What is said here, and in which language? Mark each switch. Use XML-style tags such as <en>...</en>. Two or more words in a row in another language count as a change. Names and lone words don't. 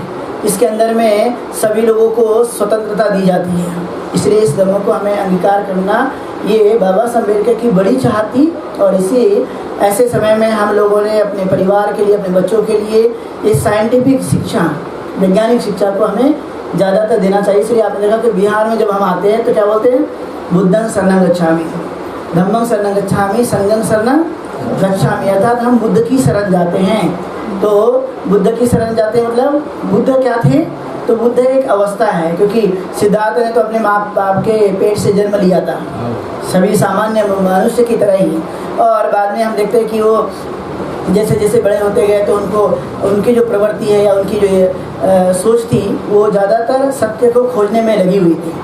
<hi>इसके अंदर में सभी लोगों को स्वतंत्रता दी जाती है, इसलिए इस धम्म को हमें अंगीकार करना ये बाबा साहब अम्बेडकर की बड़ी चाहत थी। और इसी ऐसे समय में हम लोगों ने अपने परिवार के लिए, अपने बच्चों के लिए ये साइंटिफिक शिक्षा, वैज्ञानिक शिक्षा को हमें ज़्यादातर देना चाहिए। इसलिए आपने देखा कि बिहार में जब हम आते हैं तो क्या बोलते हैं,</hi> <pi>बुद्धं शरणं गच्छामि, धम्मं शरणं गच्छामि, संघं शरणं गच्छामि,</pi> <hi>अर्थात हम बुद्ध की शरण जाते हैं। तो बुद्ध की शरण जाते हैं मतलब बुद्ध क्या थे, तो बुद्ध एक अवस्था है, क्योंकि सिद्धार्थ ने तो अपने माँ बाप के पेट से जन्म लिया था, सभी सामान्य मनुष्य की तरह ही। और बाद में हम देखते हैं कि वो जैसे जैसे बड़े होते गए तो उनको उनकी जो प्रवृत्ति है या उनकी जो सोच थी वो ज़्यादातर सत्य को खोजने में लगी हुई थी।</hi>